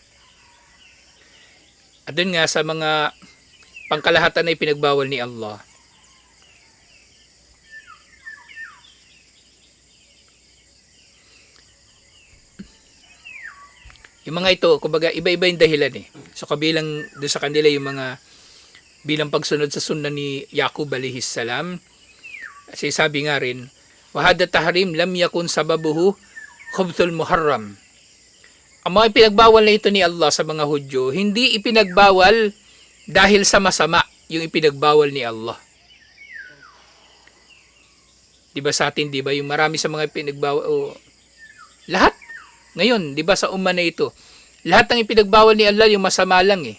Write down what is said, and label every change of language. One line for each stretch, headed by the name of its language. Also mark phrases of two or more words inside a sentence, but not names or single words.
Filipino: At dun nga sa mga pangkalahatan na ipinagbawal ni Allah, yung mga ito, kumbaga iba-iba yung dahilan eh. So kabilang doon sa kanila yung mga bilang pagsunod sa sunna ni Yaqub
Arabic: عليه السلام.
Filipino: Kasi sabi nga rin,
Arabic: وهذا تحريم لم يكن سببه خبث المحرم.
Filipino: Ang mga ipinagbawal na ito ni Allah sa mga Hudyo, hindi ipinagbawal dahil sa masama yung ipinagbawal ni Allah. Diba sa atin, diba yung marami sa mga ipinagbawal, lahat ngayon, di ba sa umma na ito, lahat ng ipinagbawal ni Allah yung masama lang eh.